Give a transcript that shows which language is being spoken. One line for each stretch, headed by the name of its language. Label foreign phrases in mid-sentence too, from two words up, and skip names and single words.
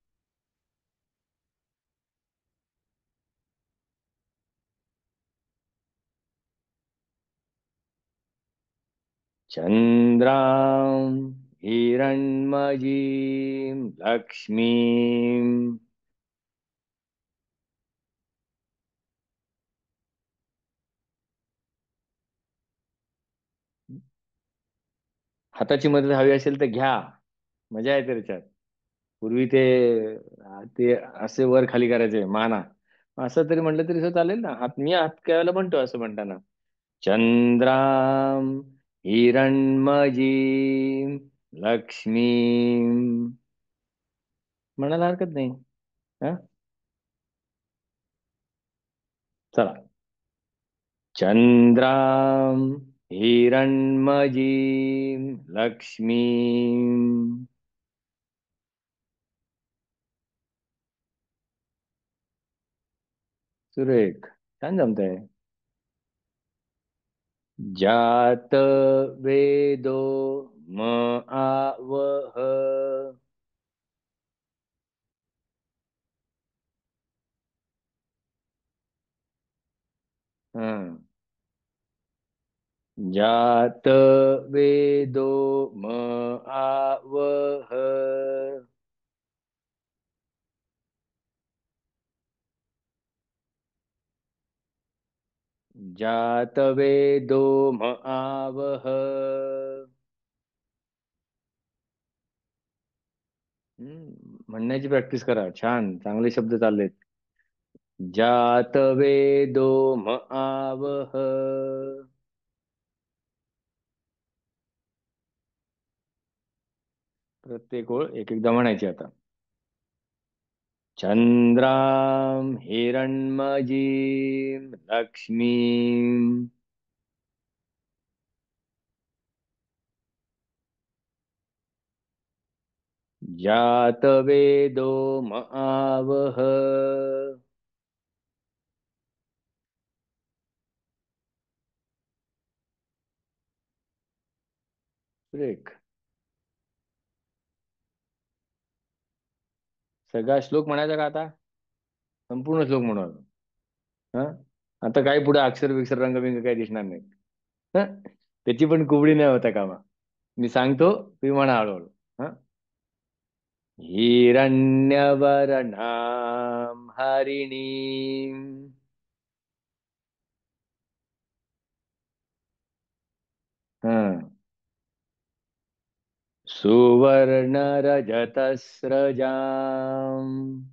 Sanskrit: चंद्रां हिरण्मयीं लक्ष्मीं.
Marathi: हाताची मदत हवी असेल तर घ्या. मजा येते त्याच्यात. पूर्वी ते ते असे वर खाली करायचे माना. असं तरी म्हटलं तरी असं चालेल ना. मी हात करायला म्हणतो असं म्हणताना.
Sanskrit: चंद्रां हिरण्मयीं लक्ष्मीं.
Marathi: म्हणायला हरकत नाही. हा. चला.
Sanskrit: चंद्रां हिरण्मयीं लक्ष्मीं.
Marathi: सुरेख. छान जमतंय.
Sanskrit: जात वेदो म आवह. हं. जात वेदो म आवह. जात वेदो म आवह.
Marathi: म्हणण्याची प्रॅक्टिस करा. छान, चांगले शब्द चाललेत.
Sanskrit: जात वेदो म आवह.
Marathi: प्रत्येक ओळ एक एकदा म्हणायची आता.
Sanskrit: चंद्रां हिरण्मयीं लक्ष्मीं. जातवेदो म आवह.
Marathi: ब्रेक. सगळा श्लोक म्हणायचा का आता? संपूर्ण श्लोक म्हणून. हा. आता काही पुढे अक्षर विक्षर रंगबिंग काही दिसणार नाही. हं? त्याची पण कुबडी नाही होता कामा. मी सांगतो, तुम्ही म्हणा हळूहळू. हा.
Sanskrit: हिरण्यवर्णां हरिणीं. हा. सुवर्णरजतस्रजाम्.